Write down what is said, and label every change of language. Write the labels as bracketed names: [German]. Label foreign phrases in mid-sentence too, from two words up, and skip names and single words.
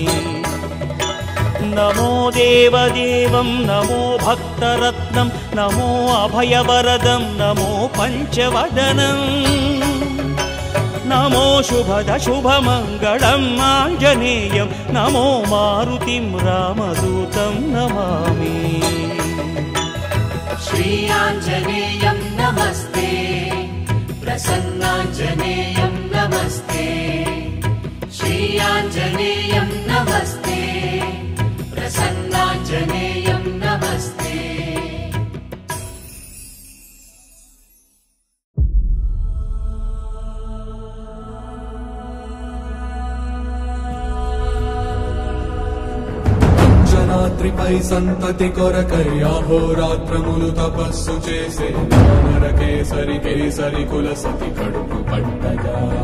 [Sanskrit] నమో దేవదేవం నమో భక్తరత్నం నమో అభయవరదం నమో పంచవదనం నమో శుభద శుభమంగళం ఆంజనేయం నమో మారుతిం రామదూతం నమామి श्री आञ्जनेयं नमस्ते प्रसन्नाञ्जनेयं नमस्ते श्री आञ्जनेयं नमस्ते प्रसन्नाञ्जनेयं नमस्ते [Telugu] అంజనాద్రిపై సంతతి కొరకై అహోరాత్రములు తపస్సు చేసే వానర కేసరి కేసరి కుల సతి కడుపు పట్టగా